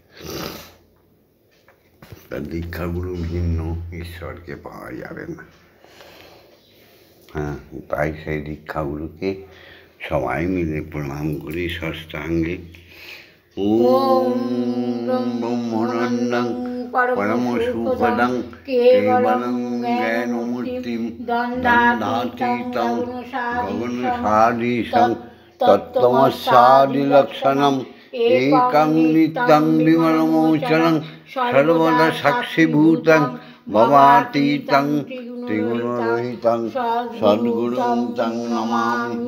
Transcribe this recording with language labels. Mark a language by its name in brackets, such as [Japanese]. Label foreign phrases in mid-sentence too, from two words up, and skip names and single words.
[Bangla] দীক্ষা গুরু ভিন্ন ঈশ্বরকে পাওয়া যাবে না। হ্যাঁ, তাই সেই দীক্ষা গুরুকে সবাই মিলে প্রণাম করি ষষ্ঠাঙ্গে। [Sanskrit] ওম ব্রহ্মানন্দং परम सुखदं केवलं ज्ञानमूर्तिं दण्डातीतं गगनसादीशं तत्त्वमस्यादिलक्षणम् एकं नित्यं विमलमोचनं सर्वदा साक्षिभूतं भवातीतं त्रिगुणरहितं तं सद्गुरुं तं नमामि।